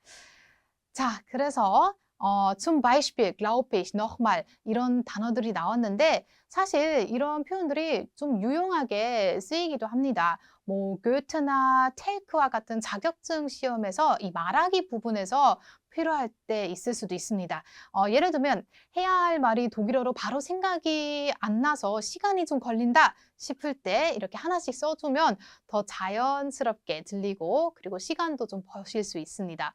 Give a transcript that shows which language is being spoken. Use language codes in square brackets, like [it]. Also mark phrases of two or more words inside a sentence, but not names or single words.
[ko] 자, 그래서 [de] zum Beispiel, glaube ich, nochmal [ko] 이런 단어들이 나왔는데 사실 이런 표현들이 좀 유용하게 쓰이기도 합니다. 뭐 고에테나 테이크와 같은 자격증 시험에서 이 말하기 부분에서 필요할 때 있을 수도 있습니다. 예를 들면 해야 할 말이 독일어로 바로 생각이 안 나서 시간이 좀 걸린다 싶을 때 이렇게 하나씩 써주면 더 자연스럽게 들리고 그리고 시간도 좀 버실 수 있습니다.